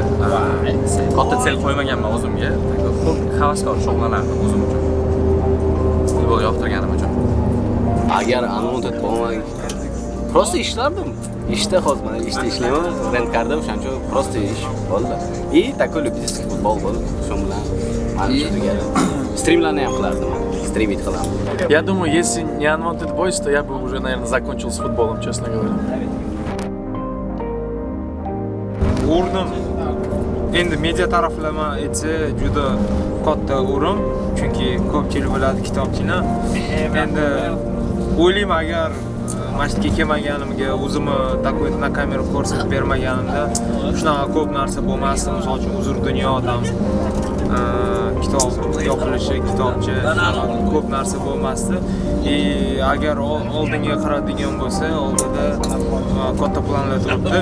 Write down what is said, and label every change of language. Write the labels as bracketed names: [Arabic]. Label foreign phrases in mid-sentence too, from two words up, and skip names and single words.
[Uzbek] Katta sel qo'ymaganman o'zimga. Ko'p havaskor shug'ullanardim o'zim uchun. Futbol yoqtirganim uchun. Agar Unwanted bo'lmaganda просто ishlardim. İşte hozir mana ishda ishlayman, rentkarda o'shaning uchun просто ish bo'ldi. [Russian] Такой любительский [Uzbek] futbol bo'ldi. Shu bilan mana tugadim. Strimlarni ham qilardim. Стримить qilaman. [Russian] Я думаю, если не Unwanted Boys, то я бы уже, наверное, закончил с футболом, честно говоря. [Uzbek] o'rnim endi media taraflama etsa juda katta o'rin, chunki ko'pchilik biladi kitobchini. Endi o'ylayman agar masjidga kelmaganimga, o'zimni [Russian] такой на [Uzbek] kamera ko'rsatib bermaganimda shunaqa ko'p narsa bo'lmasdi. Misol uchun uzr dunyodan kitob yopilishi, kitobcha ko'p narsa bo'lmasdi. Agar oldinga qaradigan bo'lsa, oldida katta planlar turibdi.